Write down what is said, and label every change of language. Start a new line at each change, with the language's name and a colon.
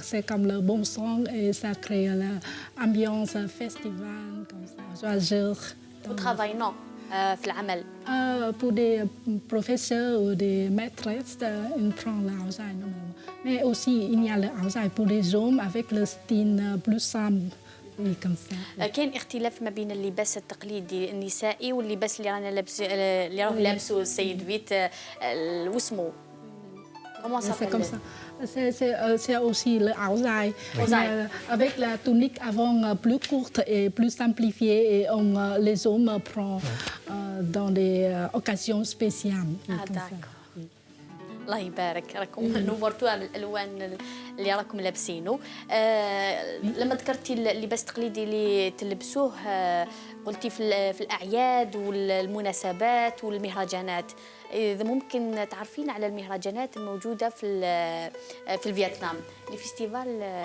French: C'est comme le bon son et ça crée l'ambiance festival, comme ça, joyeuse. Au travail, non.
Arabic: في العمل.
French: Pour des professeurs ou des maîtresses, ils prennent l'áo dài normalement. Mais aussi, il y a le áo dài pour les hommes avec le style plus simple. Oui, comme ça.
Arabic: كاين اختلاف ما بين اللباس التقليدي النسائي واللباس اللي راه لابسه السيد فيت واسمه
French: comment ça C'est comme ça. C'est aussi le áo dài. Avec la tunique avant plus courte et plus simplifiée et les hommes prennent dans des occasions spéciales. d'accord.
Arabic: الله يبارك راكم نورتوها بالالوان اللي راكم لابسينه. لما ذكرتي اللباس التقليدي اللي تلبسوه قلتي في الاعياد والمناسبات والمهرجانات. اذا ممكن تعرفين على المهرجانات الموجوده في الفيتنام الفيستيفال.